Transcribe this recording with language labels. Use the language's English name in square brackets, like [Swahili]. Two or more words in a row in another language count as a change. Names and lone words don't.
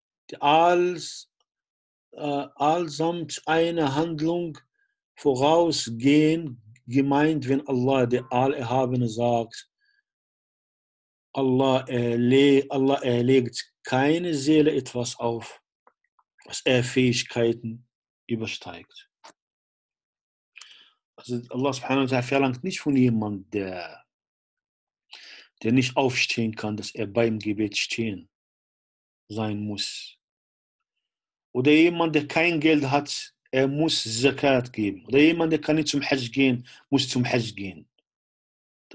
[German] allsamt eine Handlung vorausgehen, gemeint, wenn Allah, der Allerhabene, sagt, Allah erlegt keine Seele etwas auf, was er Fähigkeiten übersteigt. Also Allah [Arabic] سبحانه وتعالى [German] verlangt nicht von jemandem, der nicht aufstehen kann, dass er beim Gebet stehen sein muss. Oder jemand, der kein Geld hat, er muss Zakat geben. Oder jemand, der kann nicht zum Hajj gehen, muss zum Hajj gehen.